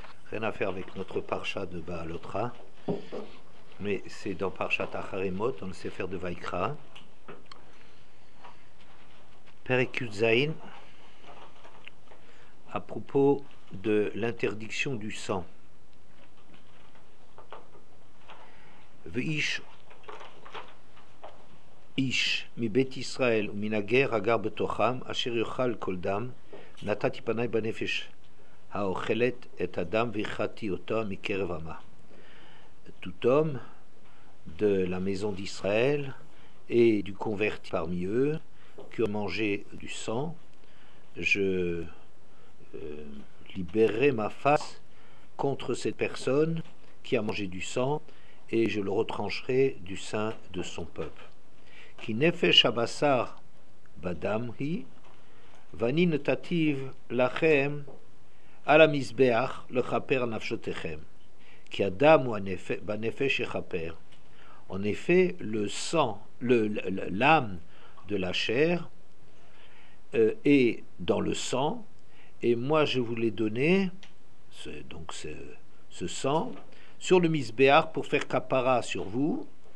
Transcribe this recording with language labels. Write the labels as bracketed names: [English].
[French] Rien à faire avec notre parsha de Baalotra, mais c'est dans Parshat Acharemot, dans le Sefer de Vaikra. Perek Yud Zayin, à propos de l'interdiction du sang. [Hebrew] V'ish איש מבית ישראל ומן הגר הגר בתוכם אשר יאכל כל דם נתתי פניי בנפש האוכלת את הדם והכרתי אותו מקרב עמה. [French] Tout homme de la maison d'Israël et du converti parmi eux qui ont mangé du sang, je libérerai ma face contre cette personne qui a mangé du sang et je le retrancherai du sein de son peuple. [Hebrew] כי נפש הבשר בדם היא, ואני נתתיו לכם על המזבח לכפר על נפשותיכם. כי הדם הוא בנפש יכפר. [French] En effet, le sang, l'âme de la chair est dans le sang, et moi je vous l'ai donné, donc ce sang, sur le misbéach pour faire kapara sur vous.